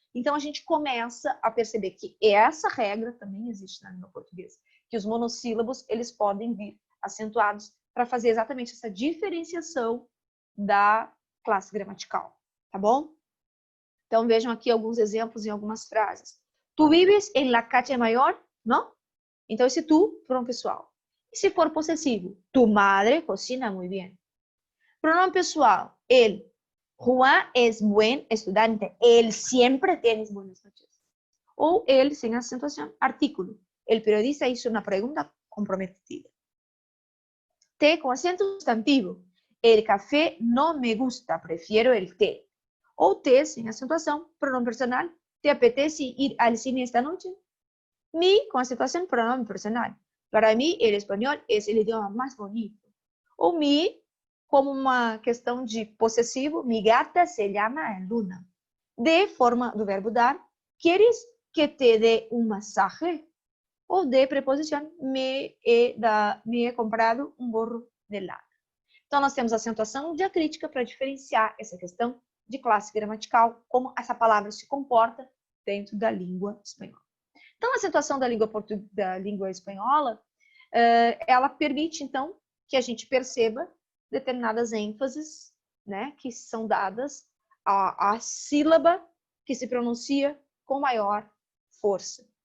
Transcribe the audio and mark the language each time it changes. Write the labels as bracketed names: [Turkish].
[Portuguese] Então, a gente começa a perceber que essa regra também existe na língua portuguesa, que os monossílabos, eles podem vir acentuados para fazer exatamente essa diferenciação da classe gramatical, tá bom? Então, vejam aqui alguns exemplos em algumas frases. [Spanish] Tu vives en la calle mayor, [Portuguese] não? Então, esse tu, pronome pessoal. E se for possessivo? [Spanish] Tu madre cocina muy bien. [Portuguese] Pronome pessoal, él. [Spanish] Juan es buen estudiante. Él siempre tiene buenas noches. [Portuguese] Ou él, sem acentuação, artículo. [Spanish] El periodista hizo una pregunta comprometida. [Portuguese] Te com acento sustantivo. [Spanish] El café no me gusta, prefiero el té. [Portuguese] Ou te, sem acentuação, pronome personal. [Spanish] ¿Te apetece ir al cine esta noche? [Portuguese] Mi, con acentuación, pronome personal. [Spanish] Para mí, el español es el idioma más bonito. [Portuguese] Ou mi, como uma questão de possessivo, [Spanish] mi gata se llama Luna. [Portuguese] De, forma do verbo dar. [Spanish] ¿Quieres que te dé un masaje? [Portuguese] Ou de, preposição, [Spanish] me he comprado um gorro de lana. [Portuguese] Então, nós temos acentuação diacrítica para diferenciar essa questão de classe gramatical, como essa palavra se comporta dentro da língua espanhola. Então, a acentuação da língua espanhola, ela permite, então, que a gente perceba determinadas ênfases, né, que são dadas à sílaba que se pronuncia com maior força.